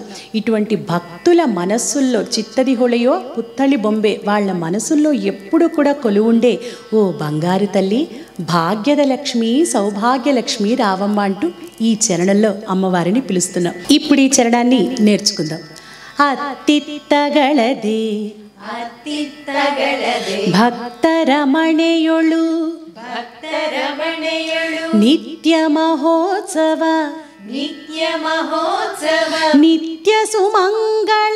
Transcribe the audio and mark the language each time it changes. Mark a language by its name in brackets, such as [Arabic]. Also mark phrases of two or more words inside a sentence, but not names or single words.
[Telugu] ఇటువంటి భక్తుల మనస్సుల్లో [Kannada] ಚಿತ್ತದಿ ಹೊಳೆಯೋ ಪುತ್ಥಳಿ ಬೊಂಬೆ, [Telugu] వాళ్ళ మనసుల్లో ఎప్పుడు కూడా కొలువుండే ఓ బంగారు తల్లి, భాగ్యద లక్ష్మి సౌభాగ్యలక్ష్మి రావమ్మ అంటూ ఈ చరణంలో అమ్మవారిని పిలుస్తున్నాం. ఇప్పుడు ఈ చరణాన్ని నేర్చుకుందాం. [Kannada] ಅತ್ತಿತ್ತಗಳದೆ ಅತ್ತಿತ್ತಗಳದೆ ಭಕ್ತರ ಮನೆಯೊಳು ಭಕ್ತರ ಮನೆಯೊಳು ನಿತ್ಯ ಮಹೋತ್ಸವ ನಿತ್ಯ ಮಹೋತ್ಸವ ನಿತ್ಯ ಸುಮಂಗಳ